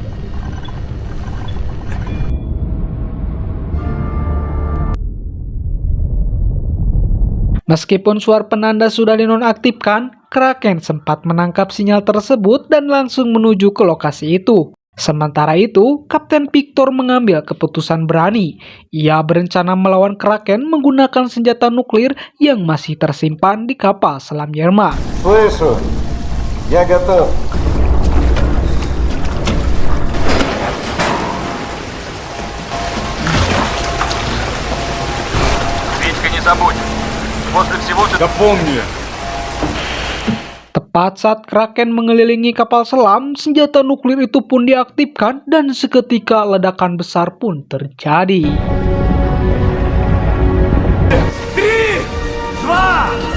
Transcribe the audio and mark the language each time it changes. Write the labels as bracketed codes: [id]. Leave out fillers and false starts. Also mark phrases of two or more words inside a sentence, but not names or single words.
[id] Meskipun suar penanda sudah dinonaktifkan, Kraken sempat menangkap sinyal tersebut dan langsung menuju ke lokasi itu. Sementara itu, Kapten Victor mengambil keputusan berani. Ia berencana melawan Kraken menggunakan senjata nuklir yang masih tersimpan di kapal selam Yermak. [ru] Слышу. Я готов. Витька, не забудь. После всего ты... Да помни. [id] Tepat saat Kraken mengelilingi kapal selam, senjata nuklir itu pun diaktifkan dan seketika ledakan besar pun terjadi. 3, 2,